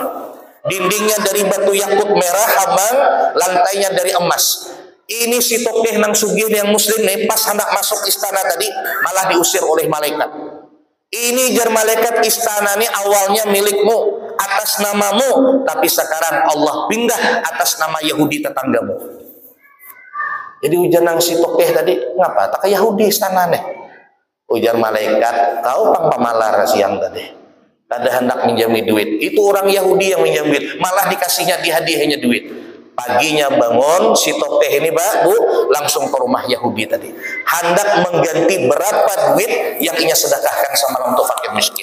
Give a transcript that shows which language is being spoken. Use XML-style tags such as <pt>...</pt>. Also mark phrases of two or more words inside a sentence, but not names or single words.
<id>Dindingnya dari batu yakut merah abang, lantainya dari emas. Ini si tokeh nang sugih yang muslim nih pas hendak masuk istana tadi malah diusir oleh malaikat. Ini jar malaikat, istana ini awalnya milikmu atas namamu, tapi sekarang Allah pindah atas nama Yahudi tetanggamu. Jadi ujar nang si tokeh tadi, ngapa tak ke Yahudi istana nih? Ujar malaikat, kau pang pamalar siang tadi, ada hendak minjami duit. Itu orang Yahudi yang minjam duit, malah dikasihnya dihadiahnya duit. Paginya bangun si tokeh ini Bu langsung ke rumah Yahudi tadi, hendak mengganti berapa duit yang ia sedekahkan semalam untuk fakir miskin.</id>